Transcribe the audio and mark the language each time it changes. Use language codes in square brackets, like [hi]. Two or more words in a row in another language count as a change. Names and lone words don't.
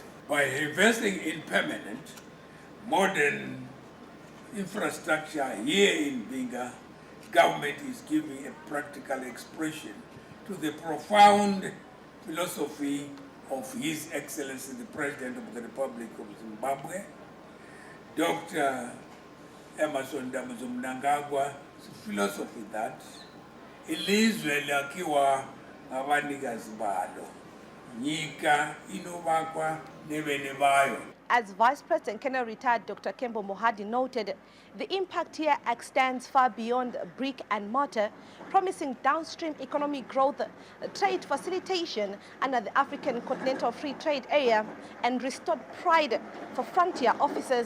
[en] By investing in permanent, modern infrastructure here in Binga, government is giving a practical expression to the profound philosophy of His Excellency the President of the Republic of Zimbabwe, Dr. Emmerson Mnangagwa's philosophy that [nd] ilizwe lakiwa abanikazi balo, [sn] nyika inovakwa nevene vayo. [en] As Vice President Colonel retired Dr. Kembo Mohadi noted, the impact here extends far beyond brick and mortar, promising downstream economic growth, trade facilitation under the African Continental Free Trade Area, and restored pride for frontier officers.